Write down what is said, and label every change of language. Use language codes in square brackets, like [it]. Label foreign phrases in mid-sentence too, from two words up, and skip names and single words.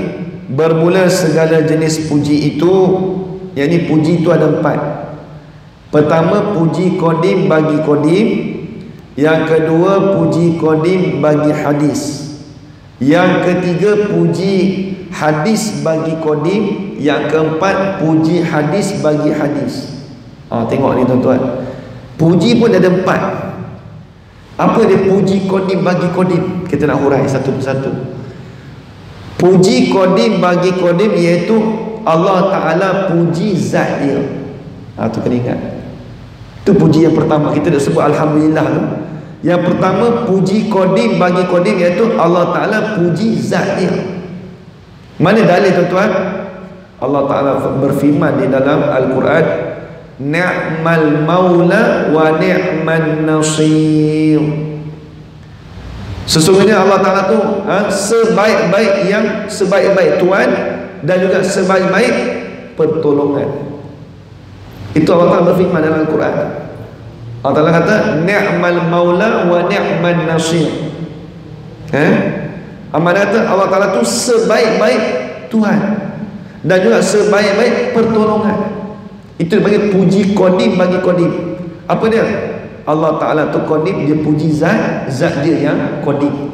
[ms] Bermula segala jenis puji itu, yakni puji itu ada 4. Pertama, puji kodim bagi kodim. Yang kedua, puji kodim bagi hadis. Yang ketiga, puji hadis bagi kodim. Yang keempat, puji hadis bagi hadis. Tengok ni tuan-tuan, puji pun ada 4. Apa dia puji kodim bagi kodim? Kita nak hurai satu persatu. Puji kodim bagi kodim iaitu Allah Ta'ala puji zat dia. Tu kena ingat. Itu puji yang pertama. Kita dah sebut Alhamdulillah tu. Yang pertama, puji kodim bagi kodim iaitu Allah Ta'ala puji zat dia. Mana dalil tuan-tuan? Allah Ta'ala berfirman di dalam Al-Quran, [ar] نعم المولى ونعم النصير. [ms] Sesungguhnya Allah Ta'ala tu sebaik-baik Tuhan dan juga sebaik-baik pertolongan. Itu Allah Ta'ala berfirman dalam Al-Quran. Allah Ta'ala kata [ar] نعم المولى ونعم النصير. [ms] Amanah kata Allah Ta'ala tu sebaik-baik Tuhan dan juga sebaik-baik pertolongan. Itu dipanggil puji qadim bagi qadim. Apa dia? Allah Ta'ala tu qadim, dia puji zat dia yang qadim.